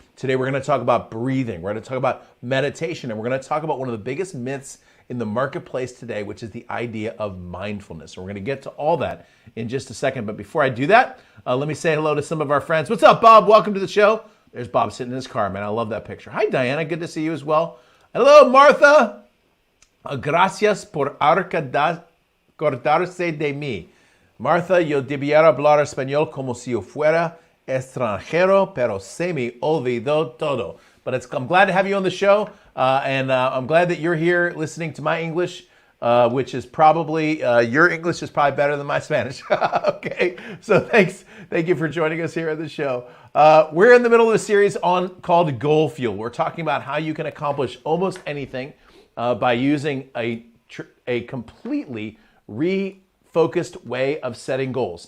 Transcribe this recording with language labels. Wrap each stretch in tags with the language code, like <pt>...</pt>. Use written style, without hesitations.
<en>Today we're going to talk about breathing, we're going to talk about meditation, and we're going to talk about one of the biggest myths in the marketplace today, which is the idea of mindfulness. And we're going to get to all that in just a second. But before I do that, let me say hello to some of our friends. What's up, Bob? Welcome to the show. There's Bob sitting in his car, man. I love that picture. Hi, Diana. Good to see you as well. Hello, Martha.</en> <es>Gracias por acordarse de mí. Martha, yo debiera hablar español como si yo fuera extranjero, pero se me olvidó todo.</es> <en>But I'm glad to have you on the show, and I'm glad that you're here listening to my English, which is probably, your English is probably better than my Spanish. Okay, so thank you for joining us here at the show. We're in the middle of a series called Goal Fuel. We're talking about how you can accomplish almost anything by using a completely refocused way of setting goals.</en>